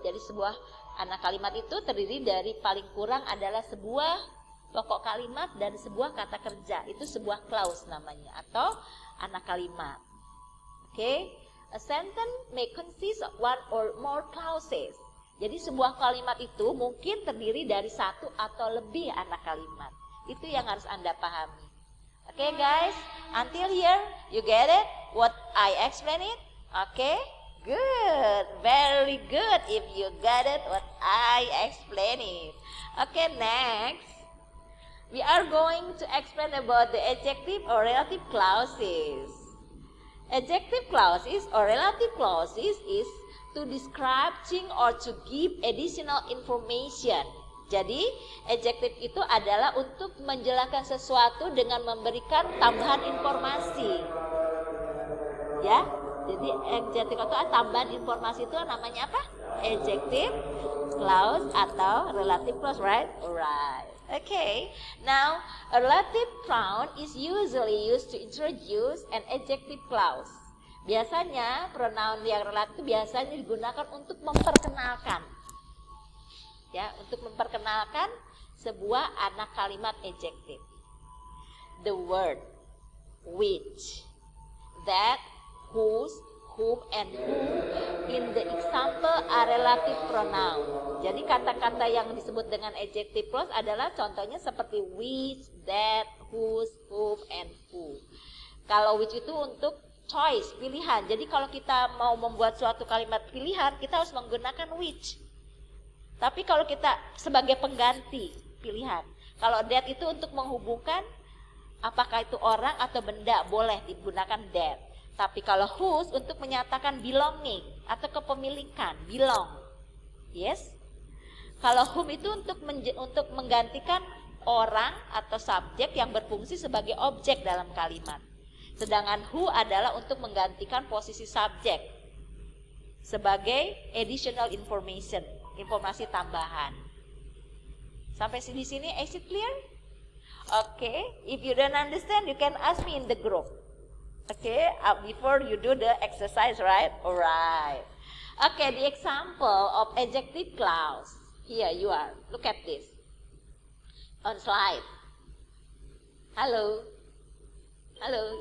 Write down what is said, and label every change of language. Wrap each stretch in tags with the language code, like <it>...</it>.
<id>Jadi sebuah anak kalimat itu terdiri dari paling kurang adalah sebuah pokok kalimat dan sebuah kata kerja. Itu sebuah clause namanya atau anak kalimat. Okay?</id> <en>A sentence may consist of one or more clauses.</en> <id>Jadi sebuah kalimat itu mungkin terdiri dari satu atau lebih anak kalimat. Itu yang harus Anda pahami.</id> <en>Okay guys, until here you get it? What I explain it? Okay? Good, very good if you got it what I explain it. Okay, next. We are going to explain about the adjective or relative clauses. Adjective clauses or relative clauses is to describe thing or to give additional information.</en> <id>Jadi, adjective itu adalah untuk menjelaskan sesuatu dengan memberikan tambahan informasi. Ya, jadi adjective itu tambahan informasi itu namanya apa?</id> <en>Adjective clause atau relative clause, right? Alright. Okay. Now, a relative pronoun is usually used to introduce an adjective clause.</en> <id>Biasanya pronoun yang relatif biasanya digunakan untuk memperkenalkan. Ya, untuk memperkenalkan sebuah anak kalimat adjective.</id> <en>The word, which, that, whose, whom, and who in the example are relative pronoun.</en> <id>Jadi kata-kata yang disebut dengan adjective clause adalah contohnya seperti which, that, whose, whom, and who. Kalau which itu untuk choice, pilihan. Jadi kalau kita mau membuat suatu kalimat pilihan, kita harus menggunakan which. Tapi kalau kita sebagai pengganti pilihan. Kalau that itu untuk menghubungkan apakah itu orang atau benda, boleh digunakan that. Tapi kalau whose untuk menyatakan belonging atau kepemilikan, belong. Yes? Kalau whom itu untuk menggantikan orang atau subjek yang berfungsi sebagai objek dalam kalimat. Sedangkan who adalah untuk menggantikan posisi subjek sebagai additional information, informasi tambahan. Sampai di sini, is it clear?</id> <en>Okay, if you don't understand, you can ask me in the group. Okay, before you do the exercise, right? Alright. Okay, the example of adjective clause. Here you are. Look at this. On slide. Hello. Hello.</en>